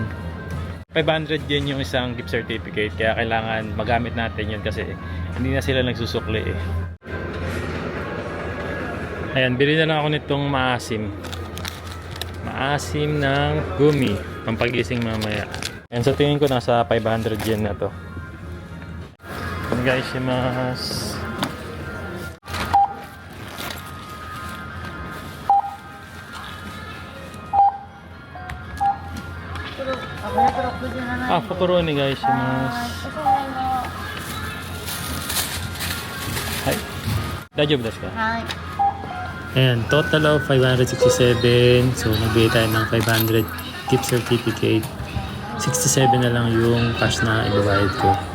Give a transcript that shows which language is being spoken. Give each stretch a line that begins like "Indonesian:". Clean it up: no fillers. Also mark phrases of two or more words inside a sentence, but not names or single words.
Filipino: 500 yen yung isang
English: gift certificate.
Filipino: Kaya kailangan magamit natin yun kasi hindi na sila nagsusukli eh. Ayan, bili na lang ako nitong maasim. Maasim ng gumi. Pampagising mamaya. Ayan, sa tingin ko nasa 500 yen na to.
Japanese: お願いします。袋お願いします. Hai. 大丈夫ですか? Ayan,
English: total of 567.
Filipino: So, nagbigay tayo ng 500
English: gift certificate.
Filipino: 67 na lang yung cash na ibabayad ko.